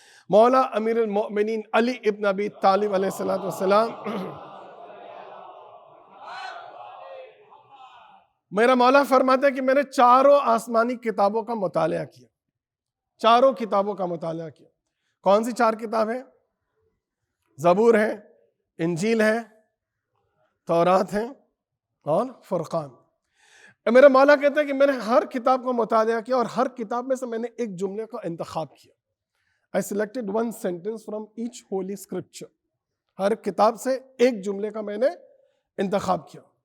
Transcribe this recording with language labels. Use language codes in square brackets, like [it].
[ur] مولا امیر المؤمنین علی ابن ابی طالب علیہ السلام، میرا مولا فرماتا ہے کہ میں نے 4 آسمانی کتابوں کا مطالعہ کیا، 4 کتابوں کا مطالعہ کیا. کون سی 4 کتابیں؟ زبور ہے، انجیل ہے، تورات ہے اور فرقان. میرا مولا کہتا ہے کہ میں نے ہر کتاب کا مطالعہ کیا اور ہر کتاب میں سے میں نے ایک جملے کا انتخاب کیا. [en] I selected one sentence from each holy scripture. [ur] ہر کتاب سے ایک جملے کا میں نے انتخاب کیا.